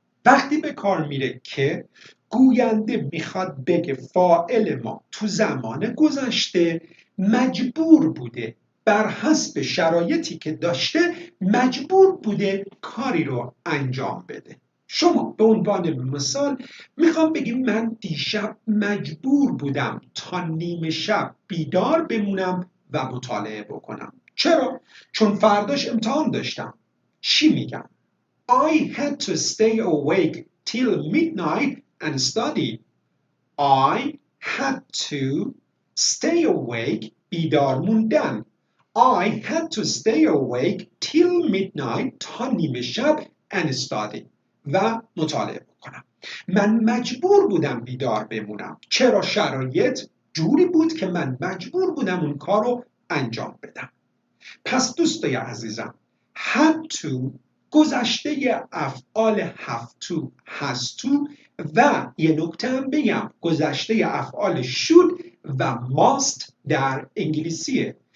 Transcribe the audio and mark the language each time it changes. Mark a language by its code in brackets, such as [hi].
[fa] وقتی به کار میره که گوینده میخواد بگه فاعل ما تو زمان گذشته مجبور بوده، بر حسب شرایطی که داشته مجبور بوده کاری رو انجام بده. شما به عنوان مثال میخوام بگیم من دیشب مجبور بودم تا نیمه شب بیدار بمونم و مطالعه بکنم. چرا؟ چون فرداش امتحان داشتم. چی میگم؟ [en] I had to stay awake till midnight and study. I had to stay awake [fa] بیدار موندن. [en] I had to stay awake till midnight [fa] تا نیمه شب [en] and study [fa] و مطالعه بکنم. من مجبور بودم بیدار بمونم. چرا؟ شرایط جوری بود که من مجبور بودم اون کار رو انجام بدم. پس دوستای عزیزم، had to گذشته افعال have to has to و یه نکته هم بگم گذشته افعال should و must در انگلیسیه.